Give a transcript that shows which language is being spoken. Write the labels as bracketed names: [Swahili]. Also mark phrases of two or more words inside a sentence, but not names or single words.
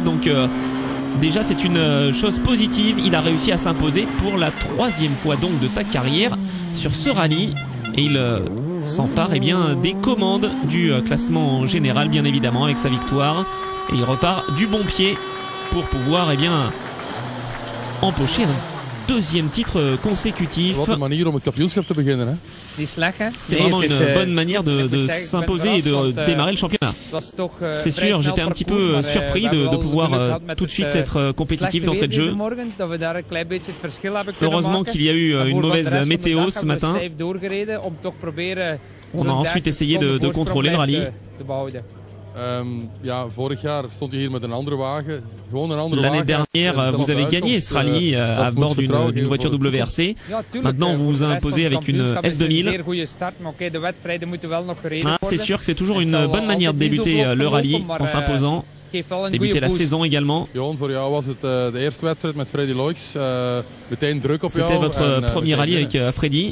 [French] Donc, déjà, c'est une chose positive. Il a réussi à s'imposer pour la troisième fois donc de sa carrière sur ce rallye. Et il s'empare eh bien, des commandes du classement général, bien évidemment, avec sa victoire. Et il repart du bon pied pour pouvoir eh bien, empocher un deuxième titre consécutif. [Dutch] Wat een manier om het kampioenschap te beginnen, hè? [French] C'est vraiment une bonne manière de s'imposer et de démarrer le championnat. C'est sûr, j'étais un petit peu surpris de pouvoir tout de suite être compétitif d'entrée de jeu. Heureusement qu'il y a eu une mauvaise météo ce matin. On a ensuite essayé de contrôler le rallye. [Dutch] Ja, vorig jaar stond hij hier met een andere wagen. [French] L'année dernière, vous avez gagné ce rallye à bord d'une voiture WRC. Maintenant, vous vous imposez avec une S2000. Ah, c'est sûr que c'est toujours une bonne manière de débuter le rallye en s'imposant. Débuter la saison également. C'était votre premier rallye avec Freddy.